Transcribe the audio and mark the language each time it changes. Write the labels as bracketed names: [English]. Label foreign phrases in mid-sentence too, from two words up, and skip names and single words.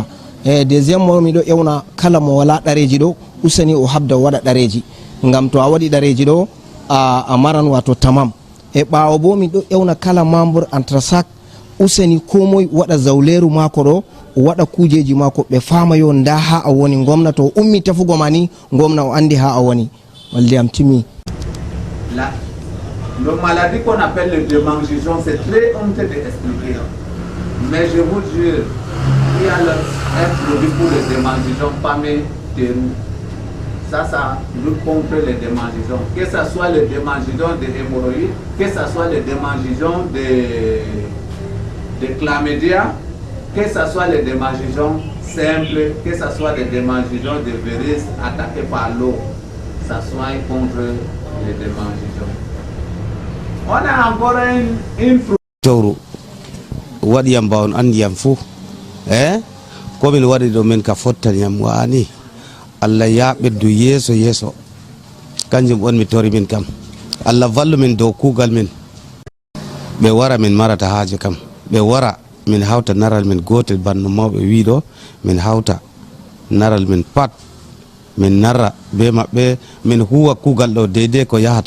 [Fula] E deuxiéme mo min ɗo ƴewna kala mo wala ɗareji ɗo usani o habda waɗa ɗareji, ngam to a waɗi ɗareji ɗo a maran wato tamam. E ɓawo bo min ɗo ƴewna kala membre Antrasac usani ko moye waɗa zawleru mako ɗo o waɗa kujeji mako ɓe famayo nda ha a woni, gomna to ummi tafugo ma ni gomna o andi ha a woni. Waldiyam timi. [French] Le maladie qu'on appelle le démangeaison, c'est très honteux d'expliquer. Mais je vous jure, il y a un produit pour le démangeaison, Pamé Terou. Ça lutte contre les démangeaisons. Que ce soit le démangeaison des hémorroïdes, que ce soit le démangeaison de chlamydia, que ce soit les démangeaisons simples, que ce soit les démangeaisons de virus attaqués par l'eau, ça soigne contre les démangeaisons. On a encore une [Fula] tawru waɗiyam bawon andiyam fuu komin waɗi ɗo min ka fottaniyam wani Allah ya ɓeddu yeeso yeeso kanjum on mi tori min kam. Allah vallu min dow kugal min, ɓe wara min marata haaje kam, ɓe wara min hawta naral min gotel banno mawɓe wiɗo min hawta naral min pat min narra be maɓɓe min huwa kugal ɗo deydey ko yahata.